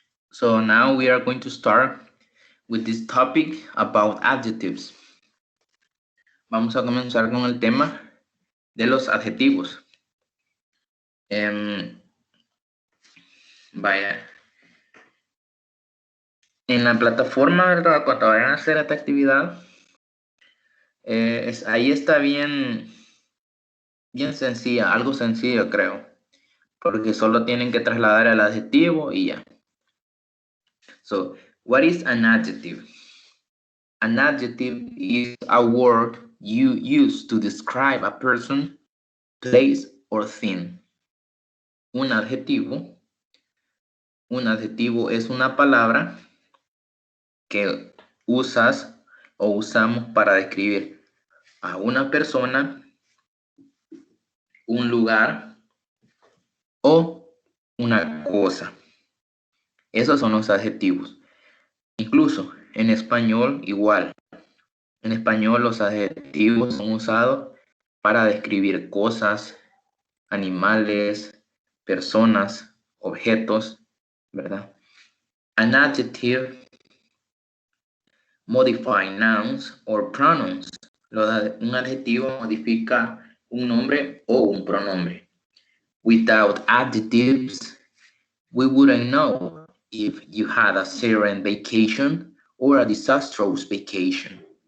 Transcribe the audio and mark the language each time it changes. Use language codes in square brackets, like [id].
[en] So now we are going to start with this topic about adjectives. [es] Vamos a comenzar con el tema de los adjetivos. Vaya. En la plataforma, ¿verdad?, cuando vayan a hacer esta actividad, ahí está bien sencilla, algo sencillo, creo. Porque solo tienen que trasladar el adjetivo y ya. [en] So, what is an adjective? An adjective is a word you use to describe a person, place, or thing. [es] Un adjetivo es una palabra que usas o usamos para describir a una persona, un lugar o una cosa. Esos son los adjetivos. Incluso en español igual. En español los adjetivos son usados para describir cosas, animales, personas, objetos, ¿verdad? [en] An adjective modify nouns or pronouns. [es] Un adjetivo modifica un nombre o un pronombre. [en] Without adjectives, we wouldn't know if you had a serene vacation or a disastrous vacation.